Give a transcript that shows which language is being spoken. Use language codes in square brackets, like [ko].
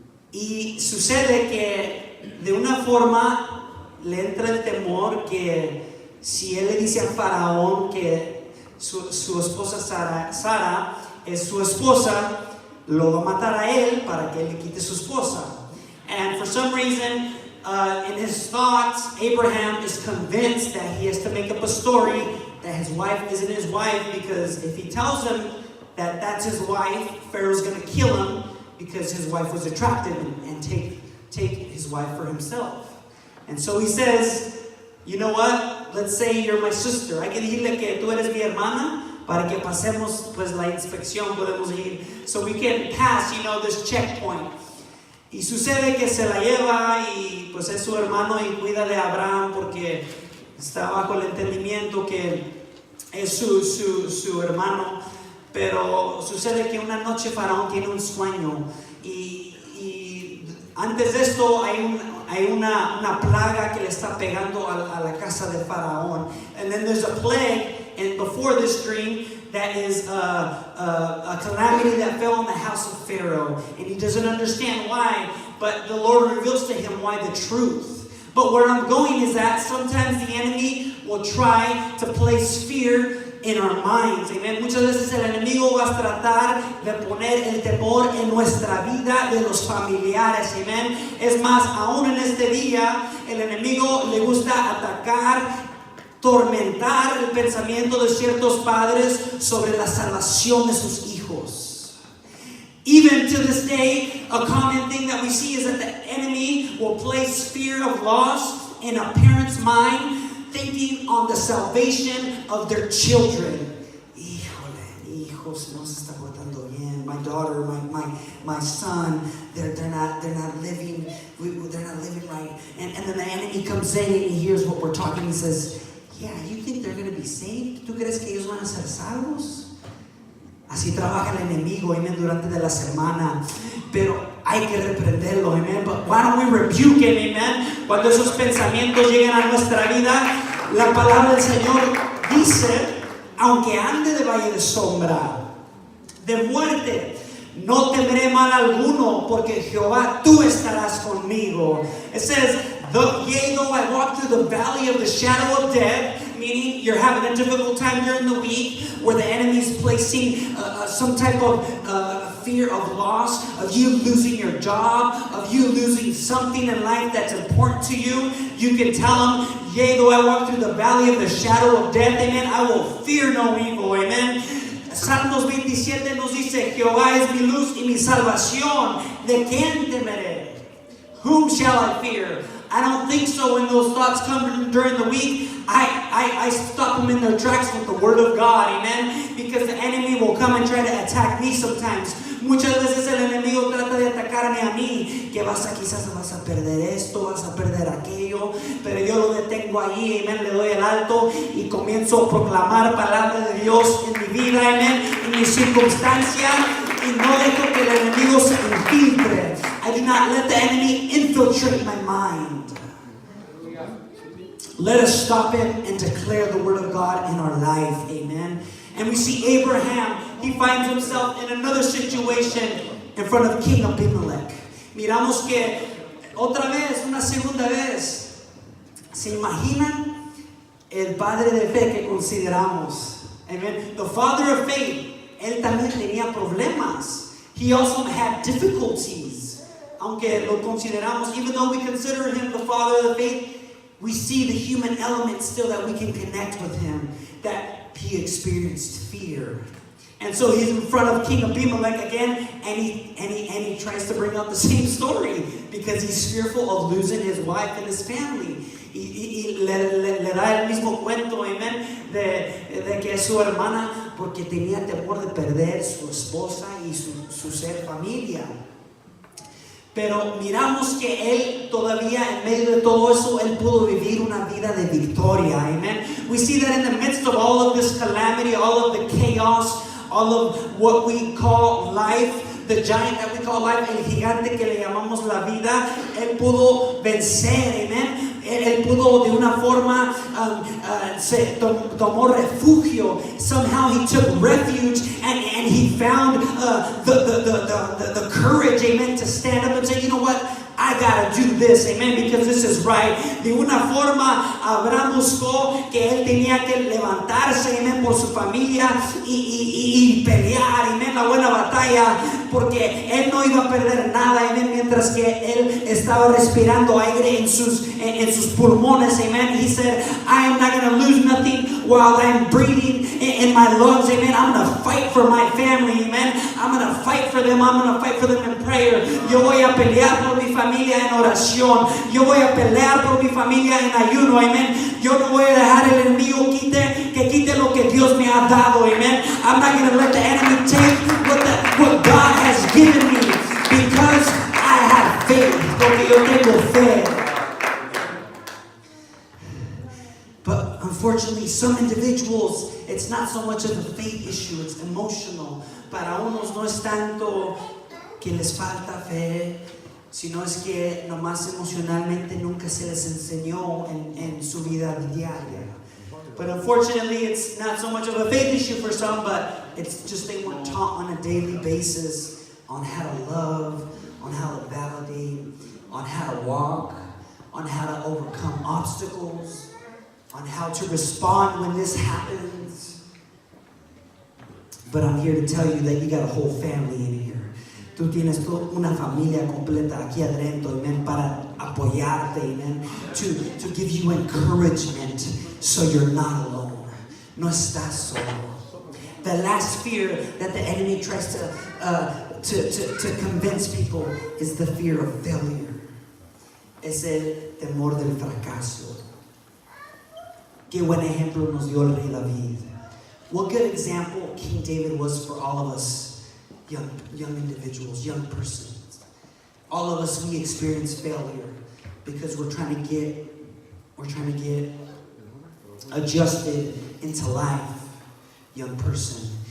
[es] Y sucede que de una forma le entra el temor que si él le dice a Faraón que su esposa Sara es su esposa, lo va a matar a él para que él le quite su esposa. [en] And for some reason, in his thoughts, Abraham is convinced that he has to make up a story that his wife isn't his wife, because if he tells him that that's his wife, Pharaoh's going to kill him because his wife was attractive and take his wife for himself. And so he says, you know what? Let's say you're my sister. [es] Hay que decirle que tú eres mi hermana para que pasemos pues la inspección, podemos ir. [en] So we can pass, this checkpoint. [es] Y sucede que se la lleva y pues es su hermano y cuida de Abraham porque está bajo el entendimiento que es su hermano. Pero sucede que una noche Faraón tiene un sueño y antes de esto hay una plaga que le está pegando a la casa de Faraón. [en] And then there's a plague and before this dream that is a calamity that fell on the house of Pharaoh. And he doesn't understand why, but the Lord reveals to him why, the truth. But where I'm going is that sometimes the enemy will try to place fear in our minds. Amen. [es] Muchas veces el enemigo va a tratar de poner el temor en nuestra vida de los familiares. Amen. Es más, aún en este día, el enemigo le gusta atacar, tormentar el pensamiento de ciertos padres sobre la salvación de sus hijos. [en] Even to this day, a common thing that we see is that the enemy will place fear of loss in a parent's mind, thinking on the salvation of their children. [es] Híjole, hijos, no se está portando bien. [en] My daughter, my son, they're not living right. And then the enemy comes in and he hears what we're talking. He says, yeah, you think they're going to be saved? [es] ¿Tú crees que ellos van a ser salvos? Así trabaja el enemigo, amen, durante de la semana. Pero hay que reprenderlo, amen. [en] But why don't we rebuke him, amen? [es] Cuando esos pensamientos llegan a nuestra vida, la palabra del Señor dice, aunque ande de valle de sombra, de muerte, no temeré mal alguno, porque Jehová, tú estarás conmigo. [en] It says, yea, though I walk through the valley of the shadow of death, meaning you're having a difficult time during the week where the enemy's placing some type of fear of loss, of you losing your job, of you losing something in life that's important to you. You can tell him, yea, though I walk through the valley of the shadow of death, amen, I will fear no evil, amen. [es] Salmos 27 nos dice, Jehová es mi luz y mi salvación, ¿de quién temeré? [en] Whom shall I fear? I don't think so. When those thoughts come during the week, I stop them in their tracks with the word of God, amen? Because the enemy will come and try to attack me sometimes. [es] Muchas veces el enemigo trata de atacarme a mí, que quizás vas a perder esto, vas a perder aquello, pero yo lo detengo ahí, amén, le doy el alto y comienzo a proclamar palabra de Dios en mi vida, amén, en mi circunstancia, y no dejo que el enemigo se infiltre. [en] I do not let the enemy infiltrate my mind. Let us stop it and declare the word of God in our life, amen. And we see Abraham, he finds himself in another situation in front of King Abimelech. [es] Miramos que otra vez, una segunda vez, ¿se imaginan el padre de fe que consideramos? Amen. [en] The father of faith, [es] él también tenía problemas. [en] He also had difficulties. [es] Aunque lo consideramos, [en] even though we consider him the father of the faith, we see the human element still that we can connect with him, that he experienced fear. And so he's in front of King Abimelech again, and he tries to bring up the same story because he's fearful of losing his wife and his family. [es] Y le da el mismo cuento, amen, de que es su hermana porque tenía temor de perder su esposa y su ser familia. Pero miramos que él todavía en medio de todo eso, él pudo vivir una vida de victoria. [en] Amen. We see that in the midst of all of this calamity, all of the chaos, all of what we call life, the giant that we call life, [es] el gigante que le llamamos la vida, él pudo vencer, [en] amen. [es] Él pudo de una forma, se tomó refugio. [en] Somehow he took refuge and he found the courage, amen, to stand up and say, you know what? I gotta do this, amen, because this is right. [es] De una forma, Abraham buscó que él tenía que levantarse, amen, por su familia y pelear, amen, la buena batalla, porque él no iba a perder nada, amen, mientras que él estaba respirando aire en sus pulmones, amen. [en] He said, I am not gonna lose nothing while I'm breathing in my lungs, amen. I'm gonna fight for my family, amen. I'm gonna fight for them. I'm gonna fight for them in prayer. [es] Yo voy a pelear por mi familia en oración. Yo voy a pelear por mi familia en ayuno, amen. Yo no voy a dejar el enemigo que quite lo que Dios me ha dado, amen. [en] I'm not gonna let the enemy take what God has given me because I have faith. [es] Porque yo tengo fe. [en] But unfortunately, some individuals, it's not so much of a faith issue, it's emotional. [es] Para unos no es tanto que les falta fe, sino es que nomás emocionalmente nunca se les enseñó en su vida diaria. [en] But unfortunately, it's not so much of a faith issue for some, but it's just they weren't taught on a daily basis on how to love, on how to validate, on how to walk, on how to overcome obstacles, on how to respond when this happens. But I'm here to tell you that you got a whole family in here. [es] Tú tienes una familia completa aquí adentro, amen, para apoyarte, amen, [en] to give you encouragement so you're not alone. [es] No estás solo. [en] The last fear that the enemy tries to convince people is the fear of failure. [es] Es el temor del fracaso. Qué buen ejemplo nos dio el rey David. [en] What good example King David was for all of us, young individuals, young persons. All of us, we experience failure because we're trying to get adjusted into life, young person.